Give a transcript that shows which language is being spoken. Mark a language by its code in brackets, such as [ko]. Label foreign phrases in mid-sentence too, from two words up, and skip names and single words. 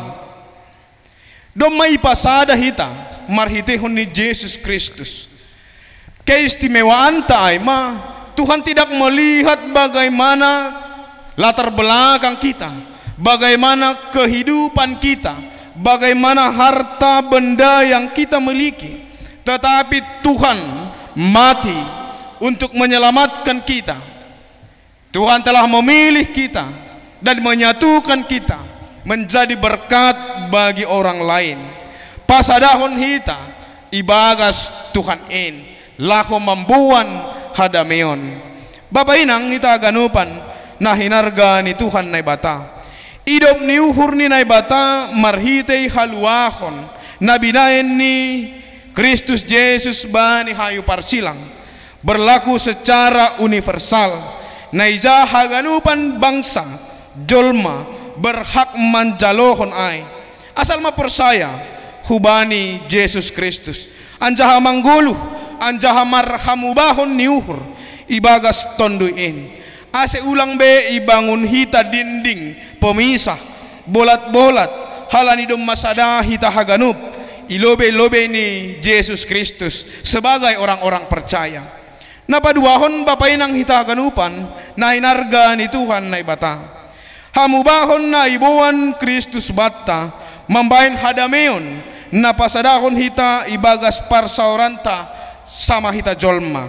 [bts] Domai pasada hita marhitehon ni Jesus Kristus. [id] Keistimewaan taima Tuhan tidak melihat bagaimana latar belakang kita, bagaimana kehidupan kita, bagaimana harta benda yang kita miliki, tetapi Tuhan mati untuk menyelamatkan kita. Tuhan telah memilih kita dan menyatukan kita menjadi berkat bagi orang lain. [bts] Pasadahon hita ibagas Tuhan in lako mambuan hadameon. Bapak Inang hita ganupan na hinarga ni Tuhan na ibata. Idop ni uhur ni na ibata marhitay haluahon na binayan ni Kristus Jesus bani hayu parsilang [id] berlaku secara universal [bts] na ija haganupan bangsa, jolma, berhak manjalohon ai asal ma persaya hubani Yesus Kristus anjaha manggulu anjaha marhamubahon niuhur ibagas tonduin ase ulang be ibangun hita [id] dinding pemisah [bts] bolat-bolat halani dom masada hita haganup ilobe-lobe ni Yesus Kristus [id] sebagai orang-orang percaya. [bts] Napaduahon bapainang hita haganupan na hinarga ni Tuhan na ibata. Hamubahon na ibuan Kristus bata mambahin hadameon na pasadahon hita ibagas parsaoranta sama hita jolma.